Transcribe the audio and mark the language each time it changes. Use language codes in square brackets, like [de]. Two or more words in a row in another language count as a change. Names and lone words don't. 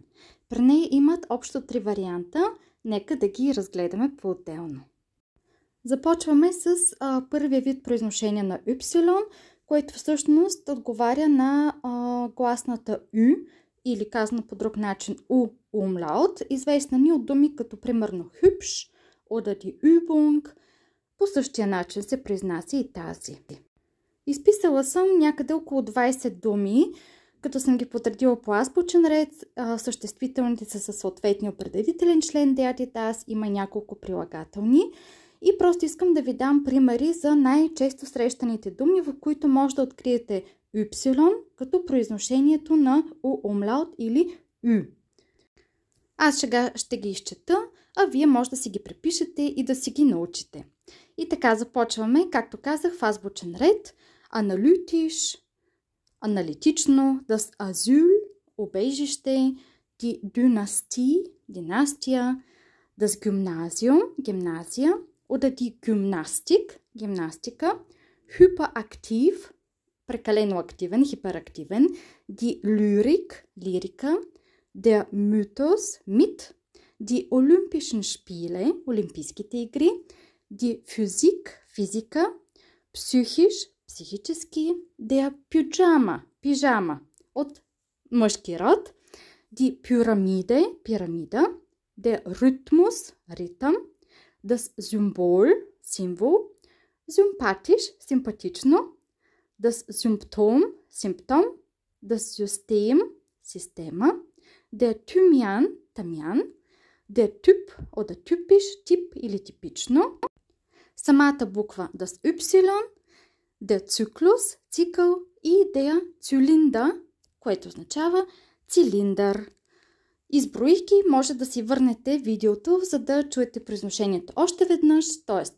[bg] При нея имат общо 3 варианта. Нека да ги разгледаме по-отделно. Започваме с първия вид произношение на Y, което всъщност отговаря на гласната U, или казано по друг начин [de] U umlaut, [bg] известна ни от думи като примерно [de] hübsch oder die Übung. [bg] По същия начин се произнася и тази. Изписала съм някъде около 20 думи, като съм ги подредила по азбучен ред. Съществителните са със съответния определителен член [de] der, die, das, [bg] има няколко прилагателни. И просто искам да ви дам примери за най-често срещаните думи, в които може да откриете Y като произношението на [de] U umlaut [bg] или U. Аз сега ще ги изчета, а вие може да си ги препишете и да си ги научите. И така започваме, както казах, в азбучен ред. Аналитиш, аналитично, [de] das Asyl, убежище, die Dynastie, династия, das Gymnasium, гимназия, oder die Gymnastik, [bg] гимнастика, hyperaktiv, прекалено активен, хиперактивен, [de] die Lyrik, лирика, der Mythos, мит, die Olympischen Spiele, [bg] олимпийските игри, [de] die Physik, физика, psychisch, психически, der Pyjama, [bg] пижама, от мъжки род, [de] die Pyramide, пирамида, der Rhythmus, ритъм, das Symbol, символ, sympathisch, симпатично, das Symptom, симптом, das System, система, der Thymian, тамян, der Typ oder typisch, [bg] тип или типично, самата буква [de] das Y, der Zyklus, [bg] цикъл и [de] der Zylinder, [bg] което означава цилиндър. Изброих ги, може да си върнете видеото, за да чуете произношението още веднъж, т.е.